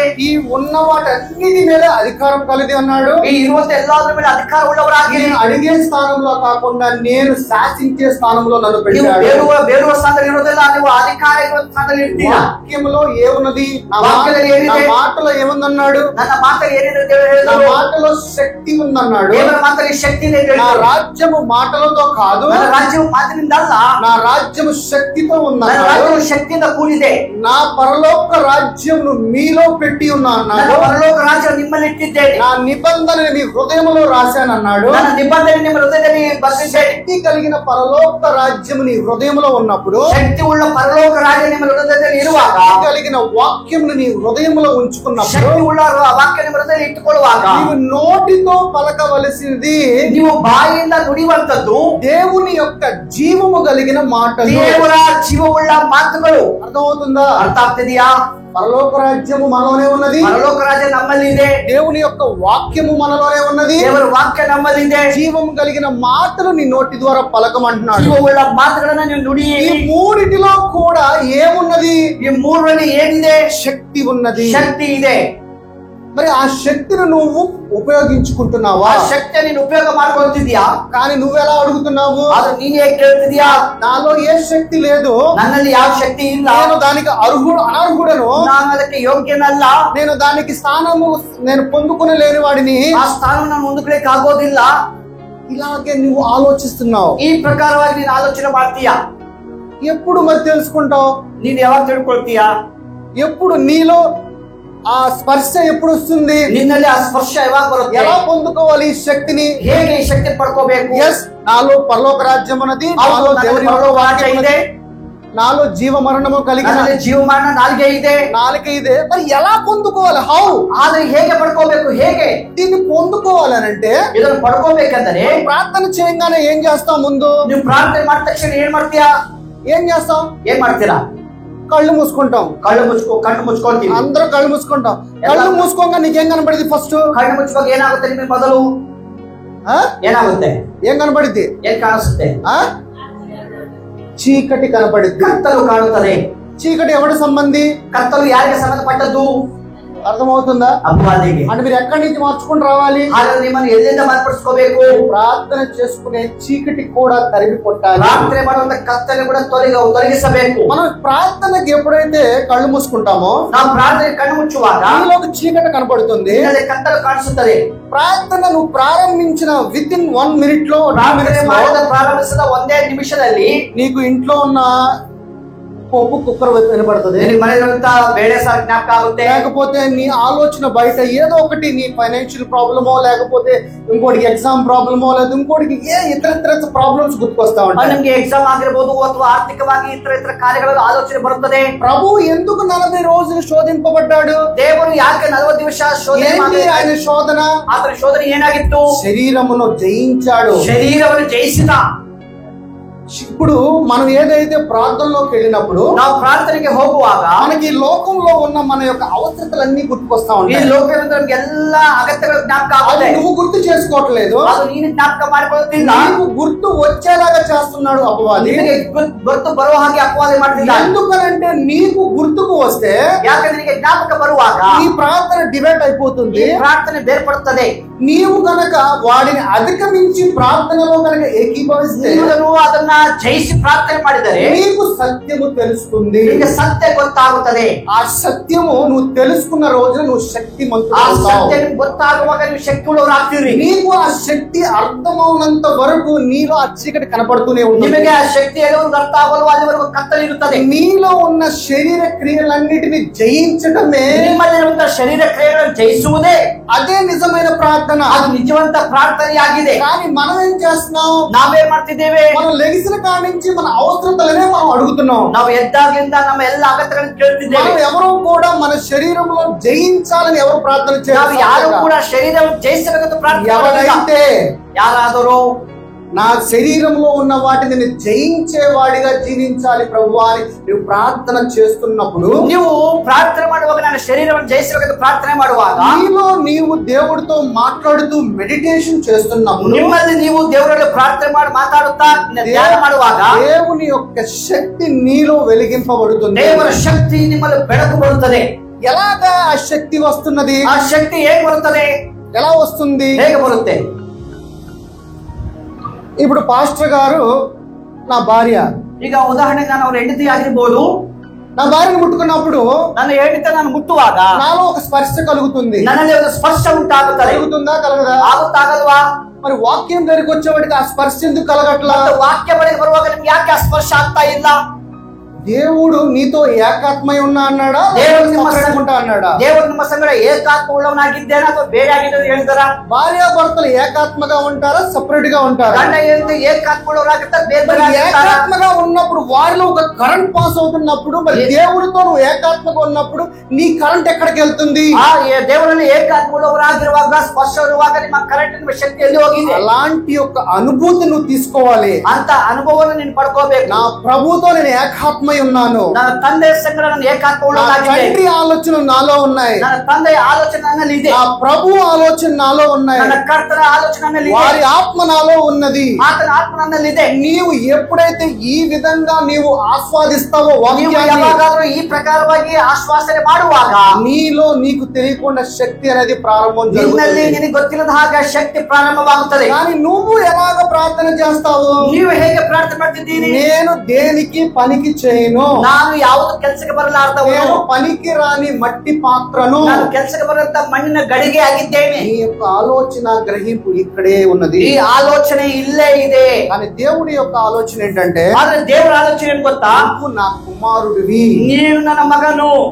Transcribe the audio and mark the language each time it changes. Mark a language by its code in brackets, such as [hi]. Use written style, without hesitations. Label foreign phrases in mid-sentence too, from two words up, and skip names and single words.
[te] ఈ ఉన్న వాటన్నిటి మీద అధికారం కలిది అన్నాడు. [kn] ಈ ಇರುವಂತ ಎಲ್ಲಾದ್ರ ಮೇಲೆ ಅಧಿಕಾರ ಉಳ್ಳವರಾಗಿ [te] నేను అడిగే స్థానంలో కాకుండా నేను శాసించే స్థానంలో నన్ను [kn] ನೀವು [te] పెట్టాడు. [kn] ಬೇಡುವ ಸ್ಥಾನದಲ್ಲಿ ಇರೋದಿಲ್ಲ, ನೀವು ಅಧಿಕಾರ ಇರುವ ಸ್ಥಾನದಲ್ಲಿ ಇರ್ತೀರಾ. [te] వాక్యంలో ఏమున్నది, నా [kn] వాక్యದಲ್ಲಿ ఏమిದೆ? [te] మాటలో ఏముందన్నాడు, [kn] ನನ್ನ ಮಾತಲ್ಲಿ ಏನಿದೆ ಅಂತ [te] నా [kn] ಹೇಳಿದ್ರು. [te] మాటలో శక్తి ఉందన్నాడు. [kn] ದೇವರ ಮಾತಲ್ಲಿ ಶಕ್ತಿ ಇದೆ ಅಂತ [te] నా [kn] ಹೇಳಿದ್ರು. [te] రాజ్యము మాటలతో కాదు, [kn] ನನ್ನ ರಾಜ್ಯವು ಮಾತಿನಿಂದ ಅಲ್ಲ, [te] నా రాజ్యము శక్తితో [kn] ನನ್ನ [te] ఉందన్నాడు. [kn] ರಾಜ್ಯವು ಶಕ್ತಿಯಿಂದ ಕೂಡಿದೆ. [te] నా పరలోక రాజ్యమును మీలో పెట్టి ఉన్నా [kn] ನನ್ನ [te] అన్నాడు. [kn] ಪರಲೋಕ ರಾಜ್ಯ ನಿಮ್ಮಲ್ಲಿ ಇಟ್ಟಿದ್ದೇನೆ. [te] నా నిబంధనని మీ హృదయంలో రాశానన్నాడు. [kn] ನನ್ನ ನಿಬಂಧನೆ ನಿಮ್ಮ ಹೃದಯದಲ್ಲಿ ಬರೆದಿದ್ದೇನೆ. [te] శక్తి కలిగిన పరలోక రాజ్యము నీ హృదయంలో ఉన్నప్పుడు, [kn] ಶಕ್ತಿ ಉಳ್ಳ ಪರಲೋಕ ರಾಜ್ಯ ನಿಮ್ಮ ಹೃದಯದಲ್ಲಿ ಇರುವಾಗ, [te] శక్తి కలిగిన వాక్యమును నీ హృదయంలో ఉంచుకున్నప్పుడు, [kn] ಶಕ್ತಿ ಉಳ್ಳ ವಾಕ್ಯ ನಿಮ್ಮ ಹೃದಯದಲ್ಲಿ ಇಟ್ಟುಕೊಳ್ಳುವಾಗ, [te] నీవు నోటితో పలకవలసినది [kn] ನೀವು ಬಾಯಿಯಿಂದ ನುಡಿಯುವಂತದ್ದು [te] దేవుని యొక్క జీవము కలిగిన మాటలు. [kn] ದೇವರ ಜೀವವುಳ್ಳ ಮಾತುಗಳು. [te] అర్థమవుతుందా? [kn] ಅರ್ಥ ಆಗ್ತಿದೆಯಾ? [te] పరలోక రాజ్యము మనలోనే ఉన్నది, [kn] ಪರಲೋಕ ರಾಜ್ಯ ನಮ್ಮಲ್ಲಿ ಇದೆ, [te] దేవుని యొక్క వాక్యము మనలోనే ఉన్నది, [kn] ದೇವರ ವಾಕ್ಯ ನಮ್ಮಲ್ಲಿ ಇದೆ. [te] జీవము కలిగిన మాటలు నీ నోటి ద్వారా పలకమంటున్నాడు. [kn] ಜೀವವುಳ್ಳ ಮಾತುಗಳನ್ನ ನೀವು ನುಡಿ. [te] ఈ మూడిటిలో కూడా ఏమున్నది? [kn] ಈ ಮೂರರಲ್ಲಿ ಏನಿದೆ? [te] శక్తి ఉన్నది. [kn] ಶಕ್ತಿ ಇದೆ. [te] మరి ఆ శక్తిని నువ్వు ఉపయోగించుకుంటున్నావా? [kn] ಆ ಶಕ್ತಿಯ ನೀನು ಉಪಯೋಗ ಮಾಡ್ಕೊಳ್ತಿದ್ಯಾ? [te] కానీ నువ్వెలా అడుగుతున్నావు? [kn] ಅದು ನೀನ್ ಹೇಗೆ ಕೇಳ್ತಿದ್ಯಾ? [te] నాలో ఏ శక్తి లేదు, [kn] ನನ್ನಲ್ಲಿ ಯಾವ ಶಕ್ತಿ ಇಲ್ಲ, [te] నేను దానికి అనర్హుడను, [kn] ನಾನು ಅದಕ್ಕೆ ಯೋಗ್ಯನಲ್ಲ, [te] నేను దానికి స్థానము నేను పొందుకునలేని వాడిని. [kn] ಆ ಸ್ಥಾನವನ್ನು ಹೊಂದಿಕೊಳ್ಳಿಕ್ಕೆ ಆಗೋದಿಲ್ಲ. [te] ఇలాగే నువ్వు ఆలోచిస్తున్నావు. [kn] ಈ ಪ್ರಕಾರವಾಗಿ ನೀನು ಆಲೋಚನೆ ಮಾಡ್ತೀಯಾ? [te] ఎప్పుడు మరి తెలుసుకుంటావు? [kn] ನೀನ್ ಯಾವಾಗ ತಿಳ್ಕೊಳ್ತೀಯಾ? [te] ఎప్పుడు నీలో ఆ స్పర్శ ఎప్పుడు వస్తుంది? [kn] ನಿನ್ನಲ್ಲಿ ಆ ಸ್ಪರ್ಶ ಯಾವಾಗ ಬರುತ್ತೆ? [te] ఎలా పొందుకోవాలి ఈ శక్తిని? [kn] ಹೇಗೆ ಈ ಶಕ್ತಿ ಪಡ್ಕೋಬೇಕು? [te] ఎస్, నాలో పరలోక రాజ్యం ఉన్నది, నాలో దేవుని [kn] ಪರಲೋಕ ರಾಜ್ಯ ಇದೆ, [te] నాలో జీవ మరణము కలిగిన [kn] ನನ್ನಲ್ಲಿ ಜೀವ ಮರಣ ನಾಲ್ಗೆ ಇದೆ. [te] నాలుక ఇదే. మరి ఎలా పొందుకోవాలి? హౌ? [kn] ಆದ್ರೆ ಹೇಗೆ ಪಡ್ಕೋಬೇಕು? ಹೇಗೆ [te] దీన్ని పొందుకోవాలనంటే [kn] ಇದನ್ನು ಪಡ್ಕೋಬೇಕಂದ್ರೆ [te] ప్రార్థన చేయగానే ఏం చేస్తాం? ముందు [kn] ನೀವು ಪ್ರಾರ್ಥನೆ ಮಾಡಿದ ತಕ್ಷಣ ಏನ್ ಮಾಡ್ತೀಯಾ? [te] ఏం చేస్తాం? [kn] ಏನ್ ಮಾಡ್ತೀರಾ? [te] కళ్ళు మూసుకుంటాం. [kn] ಕಣ್ಣು ಮುಚ್ಕೊಳ್ತೀವಿ. [te] అందరూ కళ్ళు మూసుకుంటాం. కళ్ళు మూసుకోగా నీకేం కనపడింది? ఫస్ట్ [kn] ಕಣ್ಣು ಮುಚ್ಚುವಾಗ ಏನಾಗುತ್ತೆ? ನಿಮಗೆ ಮೊದಲು ಏನಾಗುತ್ತೆ? [te] ఏం కనపడింది? [kn] ಏನ್ ಕಾಣಿಸುತ್ತೆ? [te] చీకటి కనపడింది. [kn] ಕತ್ತಲು ಕಾಣುತ್ತದೆ. [te] చీకటి ఎవరి సంబంధి? [kn] ಕತ್ತಲು ಯಾರಿಗೆ ಸಂಬಂಧಪಟ್ಟದ್ದು? [te] అర్థమవుతుందా? [kn] ಅಪವಾದಿಗೆ. [te] అంటే మీరు ఎక్కడి నుంచి మార్చుకుని రావాలి? [kn] ಹಾಗಾದ್ರೆ ನಿಮ್ಮನ್ನು ಎಲ್ಲಿಂದ ಮಾರ್ಪಡಿಸ್ಕೋಬೇಕು? [te] ప్రార్థన చేసుకునే చీకటి కూడా తరిమి కొట్టాలి. [kn] ಪ್ರಾರ್ಥನೆ ಮಾಡುವಂತ ಕತ್ತಲೆ ಕೂಡ ತೊಲಗಿಸಬೇಕು. [te] మనం ప్రార్థనకి ఎప్పుడైతే కళ్ళు మూసుకుంటామో, [kn] ನಾವು ಪ್ರಾರ್ಥನೆ ಕಣ್ಣು ಮುಚ್ಚುವಾಗ [te] నీలోకి చీకటి కనపడుతుంది. [kn] ನಿನ್ನಲ್ಲಿ ಕತ್ತಲು ಕಾಣಿಸುತ್ತದೆ. [te] ప్రార్థన నువ్వు ప్రారంభించిన [en] with in 1 minute [te] లో, [kn] ಪ್ರಾರ್ಥನೆ ಮಾಡಿದ ಪ್ರಾರಂಭಿಸಿದ ಒಂದೇ ನಿಮಿಷದಲ್ಲಿ [te] నీకు ఇంట్లో ఉన్న పప్పు కుక్కర్ వినపడుతుంది. [kn] ನಿನಗೆ ಮನೆಯಲ್ಲಿರುವಂತ ಬೇಳೆ ಸಾರು ಜ್ಞಾಪಕ ಆಗುತ್ತೆ. [te] లేకపోతే నీ ఆలోచన బయట ఏదో ఒకటి, నీ [en] financial problemo, [te] లేకపోతే ఇంకోటికి [en] exam problemo, [te] లేదా ఇంకోటికి ఇతర ప్రాబ్లమ్స్ గుర్తుకొస్తా ఉంటాయి. [kn] ನಿಮ್ಗೆ ಎಕ್ಸಾಮ್ ಆಗಿರ್ಬೋದು ಅಥವಾ ಆರ್ಥಿಕವಾಗಿ ಇತರ ಕಾರ್ಯಗಳ ಆಲೋಚನೆ ಬರುತ್ತದೆ. [te] ప్రభు ఎందుకు 40 రోజులు శోధింపబడ్డాడు? [kn] ದೇವರು ಯಾಕೆ 40 ದಿವಸ ಶೋಧನೆ [te] ఏంటి [kn] ಮಾಡಿದ? [te] ఆయన శోధన? [kn] ಆತನ ಶೋಧನೆ ಏನಾಗಿತ್ತು? [te] శరీరమును జయించాడు. [kn] ಶರೀರವನ್ನು ಜಯಿಸಿದ. [te] ఇప్పుడు మనం ఏదైతే ప్రార్థనలోకి వెళ్ళినప్పుడు, [kn] ನಾವು ಪ್ರಾರ್ಥನೆಗೆ ಹೋಗುವಾಗ [te] మనకి లోకంలో ఉన్న మన యొక్క అవసరతలన్నీ గుర్తుకొస్తా [kn] ಈ [te] ఉంటాయి. [kn] ಲೋಕದ ಎಲ್ಲಾ ಅಗತ್ಯಗಳು ಜ್ಞಾಪಕ [te] అది [kn] ಆಗುತ್ತೆ. [te] నువ్వు గుర్తు చేసుకోవట్లేదు, [kn] ಅದು ನೀನು ಜ್ಞಾಪಕ ಮಾಡಿಕೊಳ್ಳುತ್ತಿಲ್ಲ. [te] నీకు గుర్తు వచ్చేలాగా చేస్తున్నాడు అపవాది. [kn] ನಿನಗೆ ಗೊತ್ತು ಬರುವ ಹಾಗೆ ಅಪವಾದ ಮಾಡ್ತಿದ್ದ. [te] ఎందుకనంటే నీకు గుర్తుకు వస్తే [kn] ಯಾಕೆ ನಿನಗೆ ಜ್ಞಾಪಕ ಬರುವಾಗ [te] నీ ప్రార్థన డివైడ్ అయిపోతుంది. [kn] ಈ ಪ್ರಾರ್ಥನೆ ಬೇರ್ಪಡುತ್ತದೆ. [te] నీవు కనుక వాడిని అధిగమించి ప్రార్థనలో కనుక ఏకీభవిస్తే, [kn] ನೀನು ಅದನ್ನ ಜಯಿಸಿ ಪ್ರಾರ್ಥನೆ ಮಾಡಿದರೆ [te] నీకు సత్యము తెలుస్తుంది. [kn] ನಿನಗೆ ಸತ್ಯ ಗೊತ್ತಾಗುತ್ತದೆ. [te] ఆ సత్యము నువ్వు తెలుసుకున్న రోజున నువ్వు [kn] ಆ [te] శక్తిమంతుడవుతావు. [kn] ಸತ್ಯ ನಿಮ್ಗೆ ಗೊತ್ತಾಗುವಾಗ ನೀವು ಶಕ್ತಿ ಉಳ್ಳವರಾಗ್ತೀರಿ. [te] నీకు ఆ శక్తి అర్థమవునంత వరకు నీలో ఆ చీకటి కనపడుతూనే ఉంటుంది. [kn] ನಿಮಗೆ ಆ ಶಕ್ತಿ ಎಲ್ಲಿವರೆಗೂ ಅರ್ಥ ಆಗಲು ಅಲ್ಲಿವರೆಗೂ ಕತ್ತಲಿರುತ್ತದೆ. [te] నీలో ఉన్న శరీర క్రియలన్నిటిని జయించటమే [kn] ನಿಮ್ಮಲ್ಲಿರುವಂತಹ ಶರೀರ ಕ್ರಿಯೆಗಳನ್ನು ಜಯಿಸುವುದೇ [te] అదే నిజమైన ప్రార్థన. [kn] ಪ್ರಾರ್ಥನಾ, ಅದು ನಿಜವಂತ ಪ್ರಾರ್ಥನೆಯಾಗಿದೆ. [te] కానీ మనం ఏం చేస్తున్నాం? [kn] ನಾವೇನ್ ಮಾಡ್ತಿದ್ದೇವೆ? [te] మనం లెగిసిన కాడి నుంచి మన అవసరతలనే మనం అడుగుతున్నాం. [kn] ನಾವು ಎದ್ದಾಗ್ಲಿಂದ ನಮ್ಮ ಎಲ್ಲ ಅಗತ್ಯಗಳನ್ನು ಕೇಳ್ತಿದ್ದೇವೆ. [te] మనం ఎవరూ కూడా మన శరీరంలో జయించాలని ఎవరు ప్రార్థన [kn] ನಾವು [te] చేయాలి? [kn] ಯಾರು ಕೂಡ ಶರೀರವನ್ನು ಜಯಿಸಬೇಕಂತ ಪ್ರಾರ್ಥನೆ ಮಾಡಿಲ್ಲ. [te] ఎవరైతే [kn] ಯಾರಾದರೂ [te] నా శరీరంలో ఉన్న వాటిని నేను జయించేవాడిగా జీవించాలి ప్రభువా అని నువ్వు ప్రార్థన చేస్తున్నప్పుడు, [kn] ನೀವು ಪ್ರಾರ್ಥನೆ ಮಾಡುವಾಗ ನನ್ನ ಶರೀರವನ್ನು ಜಯಿಸಬೇಕಂತ ಪ್ರಾರ್ಥನೆ ಮಾಡುವಾಗ, [te] నీలో నీవు దేవుడితో మాట్లాడుతూ మెడిటేషన్ చేస్తున్నప్పుడు, [kn] ನಿಮ್ಮಲ್ಲಿ ನೀವು ದೇವರಲ್ಲಿ ಪ್ರಾರ್ಥನೆ ಮಾಡಿ ಮಾತಾಡುತ್ತಾ ಧ್ಯಾನ ಮಾಡುವಾಗ [te] దేవుని యొక్క శక్తి నీలో వెలిగింపబడుతుంది. [kn] ದೇವರ ಶಕ್ತಿ ನಿಮ್ಮಲ್ಲಿ ಬೆಳಕು ಬರುತ್ತದೆ. [te] ఎలాగా ఆ శక్తి వస్తున్నది? [kn] ಆ ಶಕ್ತಿ ಹೇಗೆ ಬರುತ್ತದೆ? [te] ఎలా వస్తుంది? [kn] ಹೇಗೆ ಬರುತ್ತೆ? [te] ఇప్పుడు పాస్టర్ గారు నా భార్య, [kn] ಈಗ ಉದಾಹರಣೆಗೆ ನಾನು ಅವ್ರ ಹೆಂಡತಿ ಆಗಿರ್ಬೋದು. [te] నా భార్యను ముట్టుకున్నప్పుడు [kn] ನನ್ನ ಹೆಂಡತಿ ನಾನು ಮುಟ್ಟುವಾಗ [te] నాలో ఒక స్పర్శ కలుగుతుంది. [kn] ನನ್ನಲ್ಲಿ ಒಂದು ಸ್ಪರ್ಶ ಉಂಟಾಗುತ್ತದೆ. [te] కలుగుతుందా కలగదా? [kn] ಆಗುತ್ತಾಗಲ್ವಾ? [te] మరి వాక్యం దగ్గరికి వచ్చేవాడికి ఆ స్పర్శ ఎందుకు కలగట్లా? [kn] ವಾಕ್ಯ ಬಳಿಗೆ ಬರುವಾಗ ನಿಮ್ಗೆ ಯಾಕೆ ಆ ಸ್ಪರ್ಶ ಆಗ್ತಾ ಇಲ್ಲ? [te] దేవుడు నీతో ఏకాత్మై ఉన్నా అన్నాడా? దేవుడు అన్నాడా? [kn] దేవుడు ನಿಮ್ಮ ಸಂಗಡ ಏಕಾತ್ಮ ಉಳ್ಳವನಾಗಿದ್ದೇನೆ ಅಥವಾ ಬೇರೆ ಆಗಿದ್ದು ಹೇಳ್ತಾರ? [te] భార్యాభర్తలు ఏకాత్మగా ఉంటారా, సపరేట్ గా ఉంటారా? [kn] ಗಂಡ ಹೆಂಡತಿ ಏಕಾತ್ಮ ಉಳ್ಳವರಾಗಿರ್ತಾರೆ, ಬೇರೆ ಬೇರೆ ಆಗಿರ್ತಾರಾ? [te] ఏకాత్మగా ఉన్నప్పుడు వారిలో ఒక [en] current pass [te] అవుతున్నప్పుడు, మరి దేవుడితో నువ్వు ఏకాత్మగా ఉన్నప్పుడు నీ కరెంట్ ఎక్కడికి వెళ్తుంది? [kn] ದೇವರಲ್ಲಿ ಏಕಾತ್ಮ ಉಳ್ಳವರಾಗಿರುವಾಗ, ಸ್ಪರ್ಶ ಇರುವಾಗ ನಿಮ್ಮ ಕರೆಂಟ್ ನಿಮ್ಮ ಶಕ್ತಿ ಎಲ್ಲಿ ಹೋಗಿದೆ? [te] అలాంటి యొక్క అనుభూతి నువ్వు తీసుకోవాలి. [kn] ಅಂತ ಅನುಭವವನ್ನು ನೀನು ಪಡ್ಕೋಬೇಕು. [te] నా ప్రభుతో నేను ఏకాత్మై ఉన్నాను. [kn] ನನ್ನ ತಂದೆಯ ಸಂಗಡ ನಾನು ಏಕಾತ್ಮ ಉಳ್ಳವನಾಗಿದ್ದೇನೆ. [te] తండ్రి ఆలోచనలు నాలో ఉన్నాయి. [kn] ನನ್ನ ತಂದೆಯ ಆಲೋಚನೆ ನನ್ನಲ್ಲಿ ಇದೆ. [te] నా ప్రభు ఆలోచన నాలో ఉన్నాయి. [kn] ನನ್ನ ಕರ್ತನ ಆಲೋಚನೆ ನನ್ನಲ್ಲಿ ಇದೆ. [te] వారి ఆత్మ నాలో ఉన్నది. [kn] ಆತನ ಆತ್ಮ ನನ್ನಲ್ಲಿ ಇದೆ. [te] నీవు ఎప్పుడైతే ఈ విధంగా నీవు ఆస్వాదిస్తావో [kn] ನೀವು [te] వాక్యాన్ని, [kn] ಯಾವಾಗಾದ್ರೂ ಈ ಪ್ರಕಾರವಾಗಿ ಆಶ್ವಾಸನೆ ಮಾಡುವಾಗ [te] నీలో నీకు తెలియకుండా శక్తి అనేది ప్రారంభం [kn] ನಿನ್ನಲ್ಲಿ [te] జరుగుతుంది. [kn] ನಿನಗೆ ಗೊತ್ತಿಲ್ಲದ ಹಾಗೆ ಶಕ್ತಿ ಪ್ರಾರಂಭವಾಗುತ್ತದೆ. [te] కానీ నువ్వు ఎలాగ ప్రార్థన చేస్తావు? [kn] ನೀವು ಹೇಗೆ ಪ್ರಾರ್ಥನೆ ಮಾಡ್ತಿದ್ದೀರಿ? [te] నేను దేనికి పనికి చేయను, [kn] ನಾನು ಯಾವುದು ಕೆಲಸಕ್ಕೆ ಬರಲಾರ್ದವನು, [te] నేను పనికి రాని మట్టి పాత్రను. [kn] ನಾನು ಕೆಲಸಕ್ಕೆ ಬರಂತ ಮಣ್ಣಿನ ಗಡಿಗೆ ಆಗಿದ್ದೇನೆ. [te] నీ యొక్క ఆలోచన గ్రహింపు ఇక్కడే ఉన్నది. [kn] ಈ ಆಲೋಚನೆ ಇಲ್ಲೇ ಇದೆ. [te] కానీ దేవుడి యొక్క ఆలోచన ఏంటంటే, [kn] ಆದ್ರೆ ದೇವರ ಆಲೋಚನೆ ಏನ್ ಗೊತ್ತಾ? [te] నువ్వు నా కుమారుడివి. [kn] ನೀನು ನನ್ನ ಮಗನು.